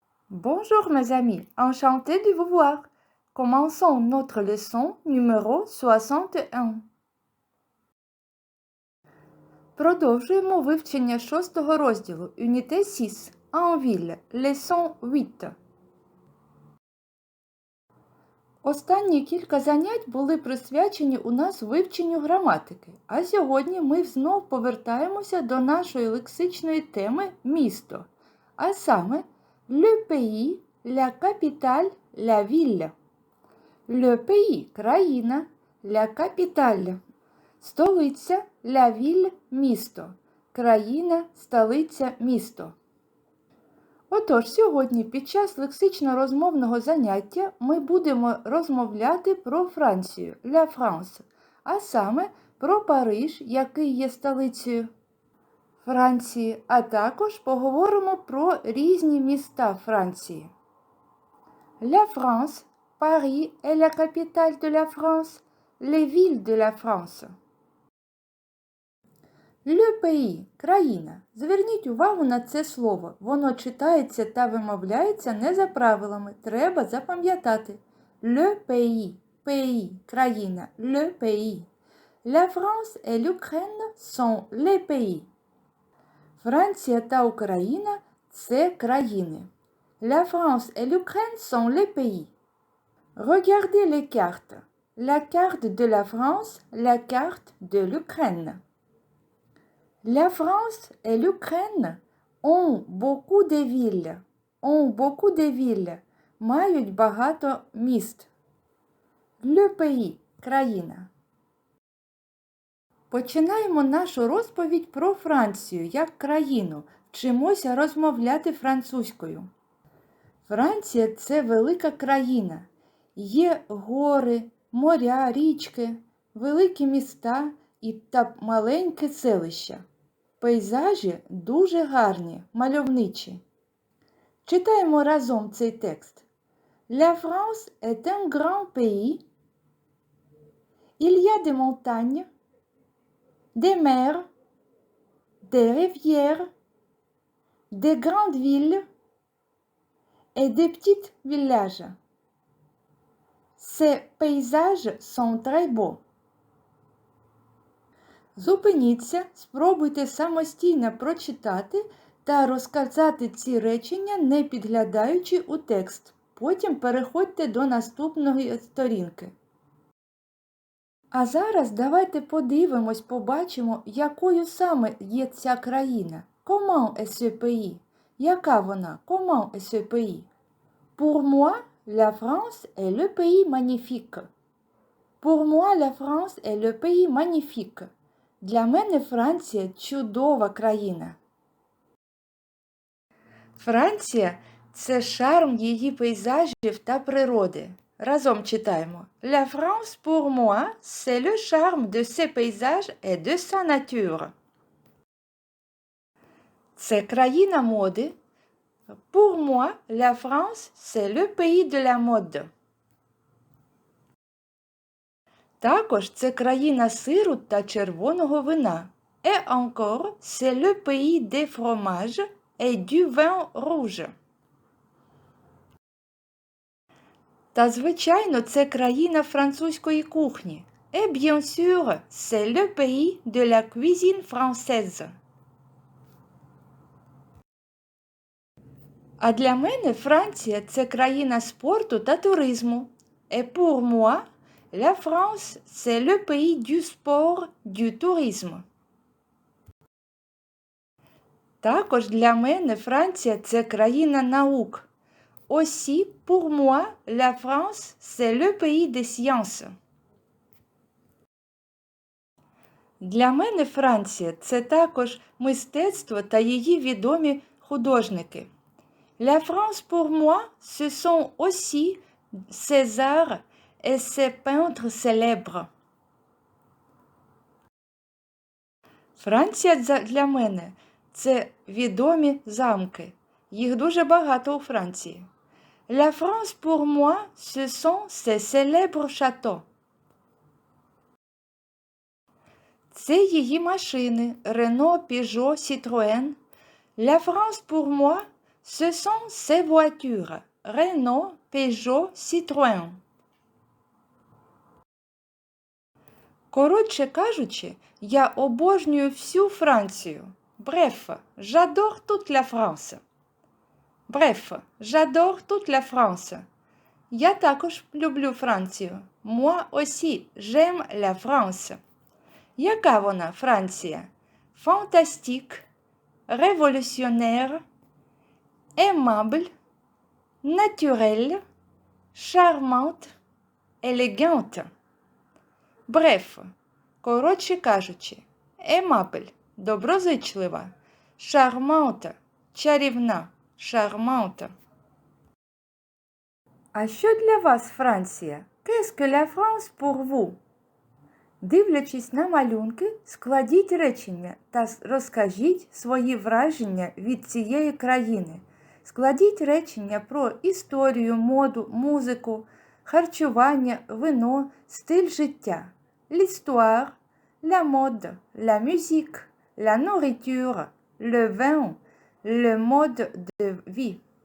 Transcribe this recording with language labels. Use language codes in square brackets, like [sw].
[fr] Bonjour mes amis, enchanté de vous voir. Commençons notre leçon numéro 61. [uk] Продовжуємо вивчення 6-го розділу Unité 6. [fr] En ville, leçon 8. [uk] Останні кілька занять були присвячені у нас вивченню граматики, а сьогодні ми знов повертаємося до нашої лексичної теми «місто», а саме «le pays», «la capitale», «la ville». Le pays – країна, la capitale – столиця, la ville – місто, країна, столиця, місто. Отож, сьогодні під час лексично-розмовного заняття ми будемо розмовляти про Францію, la France, а саме про Париж, який є столицею Франції, а також поговоримо про різні міста Франції. [fr] La France, Paris est la capitale de la France, les villes de la France. Le pays – країна. [uk] Зверніть увагу на це слово. Воно читається та вимовляється не за правилами. Треба запам'ятати. [fr] Le pays – pays – країна. Le pays. La France et l'Ukraine sont les pays. [uk] Франція та Україна – це країни. [fr] La France et l'Ukraine sont les pays. Regardez les cartes. La carte de la France, la carte de l'Ukraine. La France et l'Ukraine ont beaucoup de villes. Ont beaucoup de villes. [uk] Мають багато міст. [fr] Le pays – країна. [uk] Починаємо нашу розповідь про Францію як країну. Вчимося розмовляти французькою. Франція – це велика країна. Є гори, моря, річки, великі міста та маленьке селища. Пейзажі дуже гарні, мальовничі. Читаємо разом цей текст. [fr] La France est un grand pays. Il y a des montagnes, des mers, des rivières, des grandes villes et des petits villages. Ces paysages sont très beaux. [uk] Зупиніться, спробуйте самостійно прочитати та розказати ці речення, не підглядаючи у текст. Потім переходьте до наступної сторінки. А зараз давайте подивимось, побачимо, якою саме є ця країна. [fr] Comment est ce pays? [uk] Яка вона? [fr] Comment est ce pays? Pour moi, la France est le pays magnifique. Pour moi, la France est le pays magnifique. [uk] Для мене Франція – чудова країна. Франція – це шарм її пейзажів та природи. Разом читаємо. [fr] La France, pour moi, c'est le charme de ses paysages et de sa nature. [uk] Це країна моди. [fr] Pour moi, la France, c'est le pays de la mode. [uk] Також це країна сиру та червоного вина. [fr] Et encore, c'est le pays des fromages et du vin rouge. [uk] Та, звичайно, це країна французької кухні. [fr] Et bien sûr, c'est le pays de la cuisine française. [uk] А для мене Франція – це країна спорту та туризму. [fr] Et pour moi, la France, c'est le pays du sport, du tourisme. [uk] Також для мене Франція – це країна наук. [fr] Aussi, pour moi, la France, c'est le pays des sciences. [uk] Для мене Франція – це також мистецтво та її відомі художники. [fr] La France, pour moi, ce sont aussi ses arts et ses peintres célèbres. [uk] Франція для мене – це відомі замки. Їх дуже багато у Франції. [fr] La France, pour moi, ce sont ses célèbres châteaux. [uk] Це її машини – Renault, Peugeot, Citroën. [fr] La France, pour moi, Ce sont ces voitures. Renault, Peugeot, Citroën. [uk] Коротше кажучи, я обожнюю всю Францію. [fr] Bref, j'adore toute la France. Bref, j'adore toute la France. [uk] Я також люблю Францію. [fr] Moi aussi, j'aime la France. [uk] Яка вона, Франція? [fr] Fantastique, révolutionnaire, aimable, naturelle, charmante, élégante. [uk] Bref, коротше кажучи, aimable – доброзичлива, charmante – чарівна, charmante. А що для вас Франція? [fr] Qu'est-ce que la France pour vous? [uk] Дивлячись на малюнки, складіть речення та розкажіть свої враження від цієї країни. Складіть речення про історію, моду, музику, харчування, вино, стиль життя. [fr] L'histoire, la mode, la musique, la nourriture, le vin, le mode de vie.